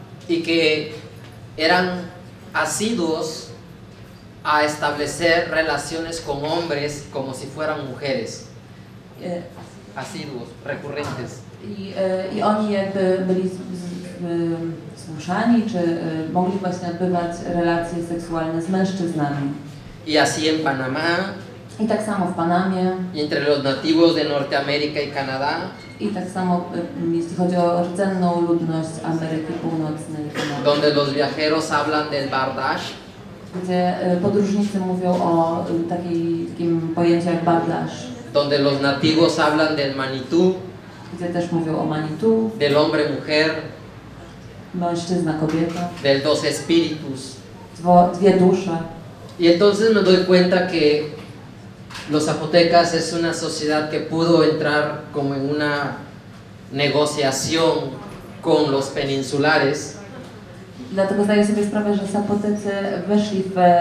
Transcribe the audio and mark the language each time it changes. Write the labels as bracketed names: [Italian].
[Spanish] Y que eran asiduos a establecer relaciones con hombres como si fueran mujeres. Asiduos, recurrentes. [Polish] I oni jakby byli zmuszani, czy mogli właśnie odbywać relacje seksualne z mężczyznami. [Spanish] Y así en Panamá, [Polish] I tak samo w Panamie, [Spanish] y entre los nativos de Norteamérica y Canadá, [Polish] i tak samo jeśli chodzi o rdzenną ludność Ameryki Północnej, [Spanish] donde los viajeros hablan del bardash, [Polish] gdzie podróżnicy mówią o takim pojęciu jak bardash, [Spanish] donde los nativos hablan del Manitou, [Polish] gdzie też mówią o Manitou, [Spanish] del hombre-mujer, [Polish] mężczyzna, kobieta, [Spanish] del dos espíritus. [Polish] dwie dusze. [Spanish] Y entonces me doy cuenta que los zapotecas es una sociedad que pudo entrar como en una negociación con los peninsulares. [Polish] Dlatego zdaję sobie sprawę, że Zapotecy weszli w